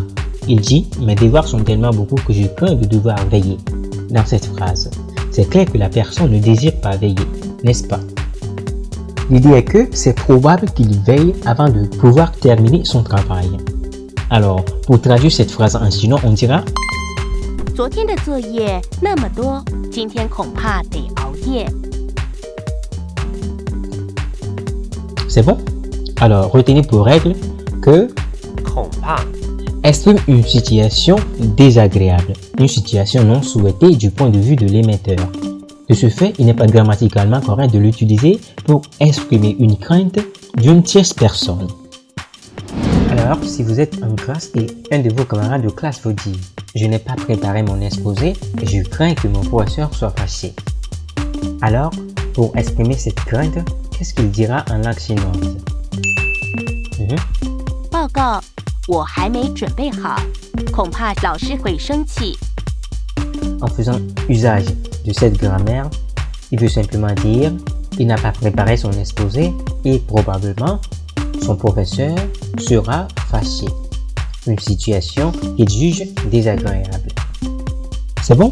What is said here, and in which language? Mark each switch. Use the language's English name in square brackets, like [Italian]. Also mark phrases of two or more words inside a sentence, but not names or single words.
[French] Il dit « Mes devoirs sont tellement beaucoup que je crains de devoir veiller ». Dans cette phrase, c'est clair que la personne ne désire pas veiller, n'est-ce pas? L'idée est que c'est probable qu'il veille avant de pouvoir terminer son travail. Alors, pour traduire cette phrase en chinois, on dira [Chinese] 昨天的作业那么多，今天恐怕得熬夜。 [French] C'est bon? Alors, retenez pour règle que [Chinese] 恐怕 [French] exprime une situation désagréable, une situation non souhaitée du point de vue de l'émetteur. De ce fait, il n'est pas grammaticalement correct de l'utiliser pour exprimer une crainte d'une tierce personne. Alors, si vous êtes en classe et un de vos camarades de classe vous dit « Je n'ai pas préparé mon exposé et je crains que mon professeur soit fâché ». Alors, pour exprimer cette crainte, qu'est-ce qu'il dira en langue chinoise? [Chinese] 报告，我还没准备好，恐怕老师会生气。 [French] En faisant usage de cette grammaire, il veut simplement dire il n'a pas préparé son exposé et probablement son professeur sera fâché. Une situation qu'il juge désagréable. C'est bon?